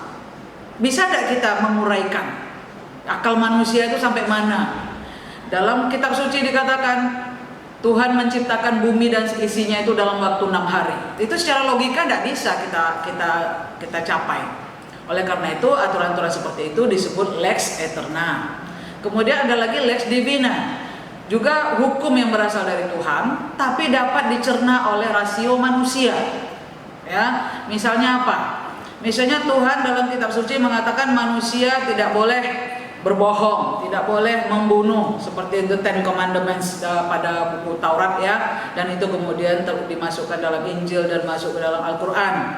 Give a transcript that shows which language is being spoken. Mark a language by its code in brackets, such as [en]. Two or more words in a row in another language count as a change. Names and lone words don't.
[id] Bisa tidak kita menguraikan akal manusia itu sampai mana? Dalam kitab suci dikatakan Tuhan menciptakan bumi dan isinya itu dalam waktu 6 hari. Itu secara logika tidak bisa kita capai. Oleh karena itu aturan-aturan seperti itu disebut [la] lex aeterna. [id] Kemudian ada lagi [la] lex divina, [id] juga hukum yang berasal dari Tuhan, tapi dapat dicerna oleh rasio manusia. Ya, misalnya apa? Misalnya Tuhan dalam kitab suci mengatakan manusia tidak boleh berbohong, tidak boleh membunuh, seperti the Ten Commandments pada buku Taurat ya, dan itu kemudian dimasukkan dalam Injil dan masuk ke dalam Al-Quran.